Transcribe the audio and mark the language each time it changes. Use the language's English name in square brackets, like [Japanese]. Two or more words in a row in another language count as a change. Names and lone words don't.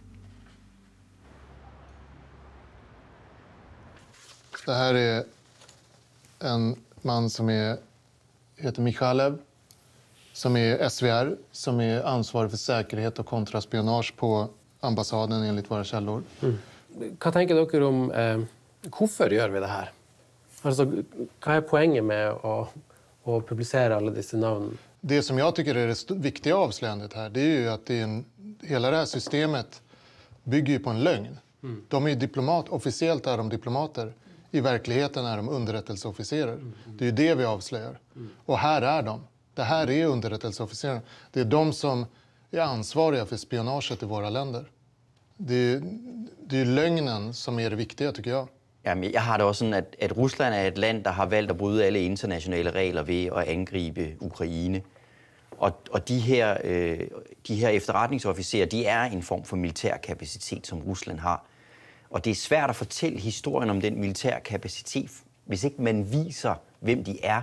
[Swedish] Det här är en man som heter Michalev, som är SVR, som är ansvarig för säkerhet och kontraspionage på ambassaden enligt våra källor. [Norwegian] Hva tenker dere om hvorfor gjør vi det her? Altså, hva er poenget med å [Swedish] publicera alla dessa namn? Det som jag tycker är det viktiga avslöjandet här, det är ju att hela det här systemet bygger ju på en lögn. De är officiellt är de diplomater. I verkligheten är de underrättelseofficerer. Det är ju det vi avslöjar. Och här är de. Det här är underrättelseofficerare. Det är de som är ansvariga för spionaget i våra länder. [Danish] Det er løgnen, som er det vigtige, tykker jeg. Jamen, jeg har det også sådan, at Rusland er et land, der har valgt at bryde alle internationale regler ved at angribe Ukraine. Og de her efterretningsofficerer, de er en form for militær kapacitet, som Rusland har. Og det er svært at fortælle historien om den militære kapacitet, hvis ikke man viser, hvem de er.